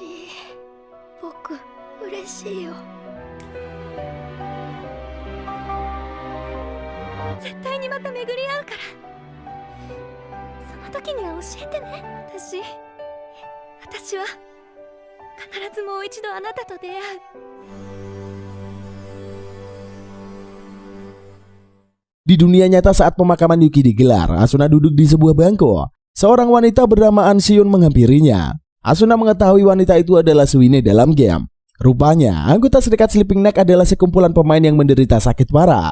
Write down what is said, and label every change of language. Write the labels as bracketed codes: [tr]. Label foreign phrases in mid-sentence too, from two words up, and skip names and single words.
[ja] 僕、嬉しいよ。絶対にまた巡り合うから。その時には教えてね。私は必ずもう一度あなたと出会う。 [id] Di dunia nyata saat pemakaman Yuki digelar, Asuna duduk di sebuah bangku. Seorang wanita bernama Ansiun menghampirinya. Asuna mengetahui wanita itu adalah Suine dalam game. Rupanya, anggota serikat Sleeping Neck adalah sekumpulan pemain yang menderita sakit parah.